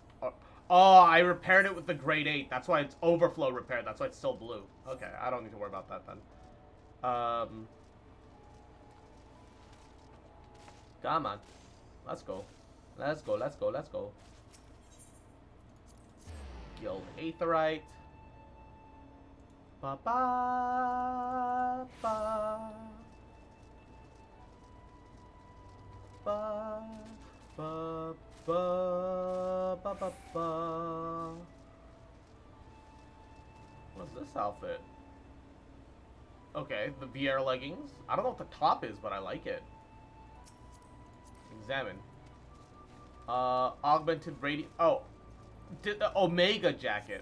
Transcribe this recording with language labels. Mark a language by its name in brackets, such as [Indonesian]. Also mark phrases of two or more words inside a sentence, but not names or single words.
[English] Oh, I repaired it with the grade 8. That's why it's overflow repaired. That's why it's still blue. Okay, I don't need to worry about that then. Come on. Let's go. Let's go, let's go, let's go. Guild Aetherite. Ba ba ba. Ba ba ba ba ba ba. What's this outfit? Okay, the VR leggings. I don't know what the top is, but I like it. Examine. Augmented radiant. Oh, the Omega jacket.